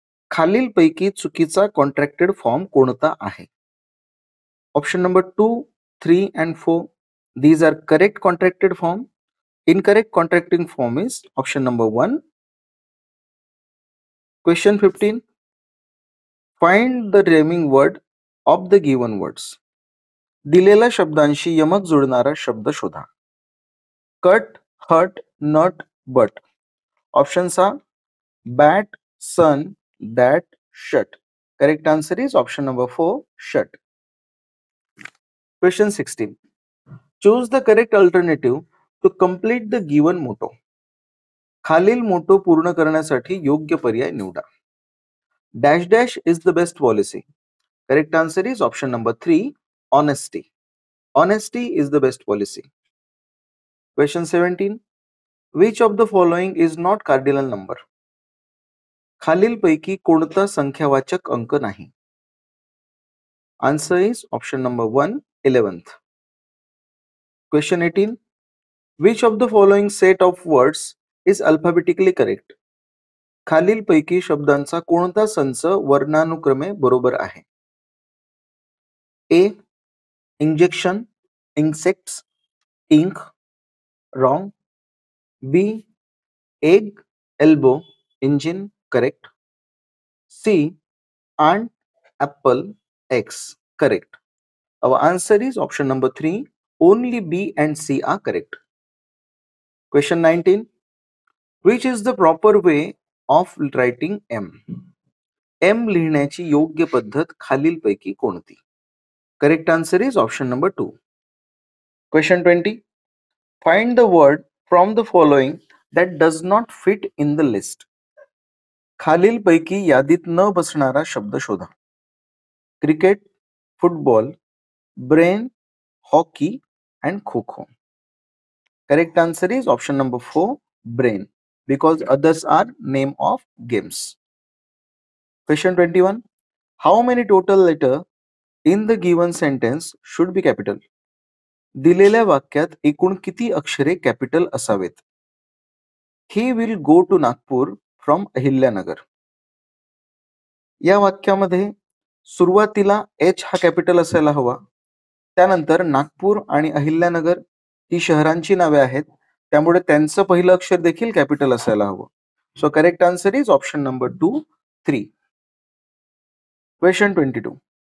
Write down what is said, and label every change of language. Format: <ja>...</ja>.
<mr>खालीलपैकी चुकीचा contracted form कोणता आहे?</mr> <en>Option number 2, 3 and 4. These are correct contracted form. Incorrect contracting form is option number 1. Question 15. Find the rhyming word of the given words.</en> <mr>दिलेल्या शब्दांशी यमक जुळणारा शब्द शोधा.</mr> <en>Cut, hut, nut, but. Options are bat, sun, that, shut. Correct answer is option number 4, shut. Question 16. Choose the correct alternative to complete the given motto.</en> <mr>खालील motor पूर्ण करण्यासाठी योग्य पर्याय निवडा.</mr> <en>Dash dash is the best policy. Correct answer is option number 3, honesty. Honesty is the best policy. Question 17. Which of the following is not cardinal number?</en> <mr>खालीलपैकी कोणता संख्यावाचक अंक नाही?</mr> <en>Answer is option number 1, 11th. Question 18. Which of the following set of words is alphabetically correct?</en> <mr>खालीलपैकी शब्दांचा कोणता संच वर्णानुक्रमे बरोबर आहे?</mr> <en>A. Injection, insects, ink. Wrong. B. Egg, elbow, engine. Correct. C. Ant, apple, X. Correct. Our answer is option number 3. Only B and C are correct. Question 19. Which is the proper way of writing M?</en> <mr>M लिहिण्याची योग्य पद्धत खालीलपैकी कोणती?</mr> <en>Correct answer is option number 2. Question 20. Find the word from the following that does not fit in the list.</en> <mr>खालीलपैकी यादीत न बसणारा शब्द शोधा. Cricket, football, brain, hockey and kho kho.</mr> <en>Correct answer is option number 4, brain, because others are name of games. Question 21. How many total letters in the given sentence should be capital?</en> <mr>दिलेल्या वाक्यात एकूण किती अक्षरे कॅपिटल असावेत?</mr> <en>He will go to Nagpur from Ahilyanagar.</en> <mr>या वाक्यामध्ये सुरुवातीला H हा कॅपिटल असायला हवा. त्यानंतर नागपूर आणि अहिल्यानगर ही शहरांची नावे आहेत, त्यामुळे त्यांचं पहिलं अक्षर देखील कॅपिटल असायला हवं.</mr> <en>So correct answer is option number 2, 3. Question 22.</en>